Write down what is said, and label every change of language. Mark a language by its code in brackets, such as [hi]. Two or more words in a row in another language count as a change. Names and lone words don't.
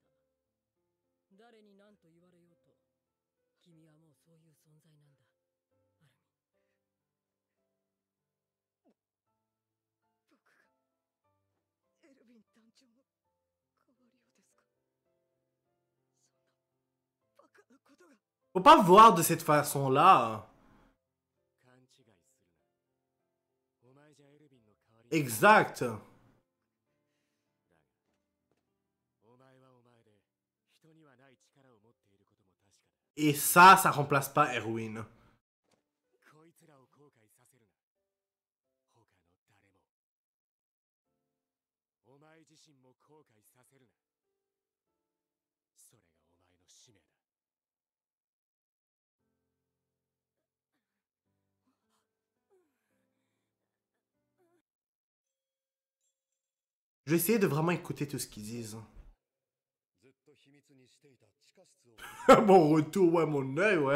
[ja] 誰に何と言われようと、君はもうそういう存在なんだ、アルミン。僕がエルヴィン団長の代わりをですか？そんなバカなことが。 [fr] Faut pas voir de cette façon-là. Exact. Et ça remplace pas Erwin. [ja] こいつらを後悔させるな。他の誰も。お前自身も後悔させるな。それがお前の使命だ。 [fr] Je vais essayer de vraiment écouter tout ce qu'ils disent. Mon retour, ouais, mon œil, ouais.